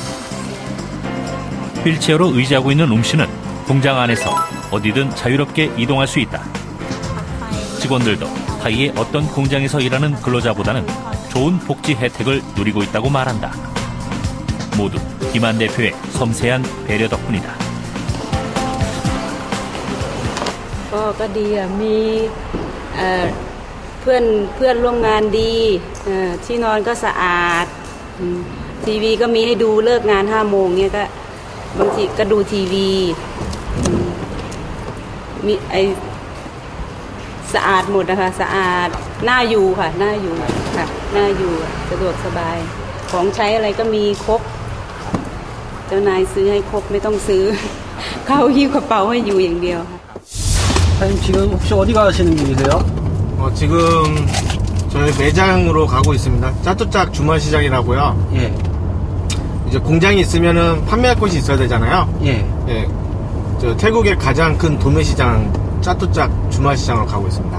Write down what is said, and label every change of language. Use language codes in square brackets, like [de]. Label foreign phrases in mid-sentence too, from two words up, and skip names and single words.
[ko] 휠체어로 의지하고 있는 씨는 공장 안에서 어디든 자유롭게 이동할 수 있다. 직원들도 타이의 어떤 공장에서 일하는 근로자보다는 좋은 복지 혜택을 누리고 있다고 말한다. 모두 김한 대표의 섬세한 배려 덕분이다. [th] ก็ดีอ่ะมีเพื่อนร่วมงานดีที่นอนก็สะอาดทีวีก็มีให้ดูเลิกงาน5 โมงเนี่ยก็บางทีก็ดูทีวี มีสะอาดหมดนะคะสะอาดน่าอยู่ค่ะน่าอยู่ค่ะน่าอยู่สะดวกสบายของใช้อะไรก็มีครบเจ้านายซื้อให้ครบไม่ต้องซื้อเข้าหิ้วกระเป๋าให้อยู่อย่างเดียวค่ะ [ko] 사장님 지금 혹시 어디 가시는 길이세요? 지금 저희 매장으로 가고 있습니다. 짜뚜짝 주말시장이라고요. 예. 이제 공장이 있으면은 판매할 곳이 있어야 되잖아요. 예. 예. 태국의 가장 큰 도매시장 짜뚜짝 주말시장으로 가고 있습니다.